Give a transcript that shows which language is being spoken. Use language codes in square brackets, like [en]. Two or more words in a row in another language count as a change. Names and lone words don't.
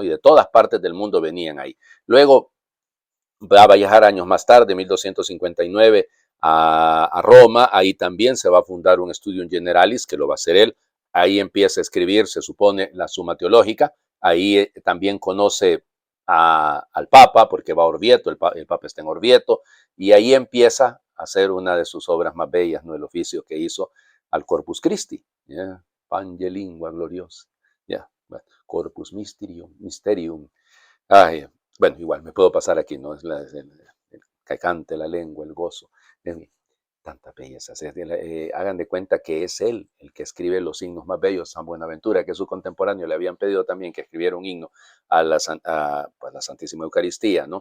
[es] Y de todas partes del mundo venían ahí. Luego va a viajar años más tarde, 1259, a Roma, ahí también se va a fundar un Studium Generalis, que lo va a hacer él, ahí empieza a escribir, se supone, la Suma Teológica, ahí también conoce al Papa, porque va a Orvieto, el Papa está en Orvieto, y ahí empieza a hacer una de sus obras más bellas, ¿no? El oficio que hizo al Corpus Christi, yeah. [la] Pange lingua gloriosa, yeah. Corpus Mysterium. [es] Ay, bueno, igual, me puedo pasar aquí, ¿no? Es el que cante la lengua, el gozo. Es tantas bellezas. Hagan de cuenta que es él el que escribe los himnos más bellos. San Buenaventura, que es su contemporáneo, le habían pedido también que escribiera un himno pues, la Santísima Eucaristía, ¿no?